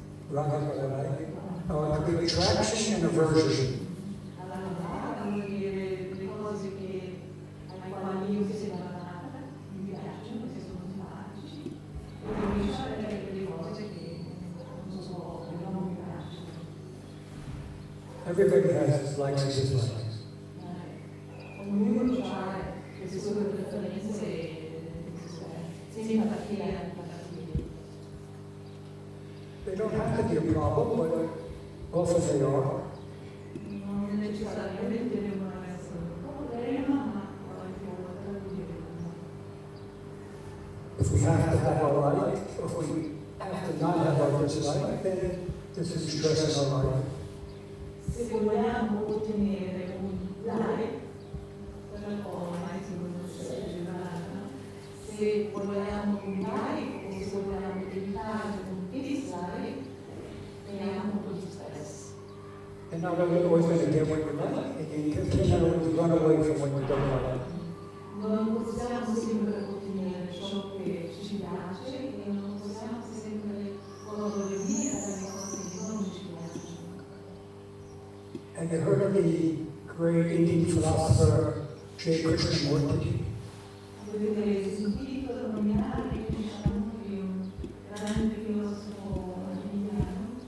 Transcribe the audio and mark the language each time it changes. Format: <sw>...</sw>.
<en>Raga, it could be attraction and aversion.</en> <it>allora vuol dire le cose che alle quali io si sento mi piacciono, che sono simpatici, e invece le cose che non so, che non mi piacciono.</it> <en>Everybody has his likes and dislikes.</en> <it>Ognuno ha le sue preferenze e simpatie e antipatie.</it> <en>They don't have to be a problem, but often they are.</en> <it>Non necessariamente devono essere un problema, ma qualche volta diventano.</it> <en>If we have to have our like, or if we have to not have our dislike, then this is stress in our life.</en> <it>Se vogliamo ottenere un like, per ormai si conosce generale, se vogliamo un like o se vogliamo evitare un dislike, creiamo un po' di stress.</it> <en>And not always going to get what you like, and you cannot always run away from what you don't like.</en> <it>Non possiamo sempre ottenere ciò che ci piace e non possiamo sempre correre via dalle cose che non ci piacciono.</it> <en>Have you heard of the great Indian philosopher J. Krishnamurti?</en> <it>Avete sentito nominare Krishnamurti, un grande filosofo indiano?</it>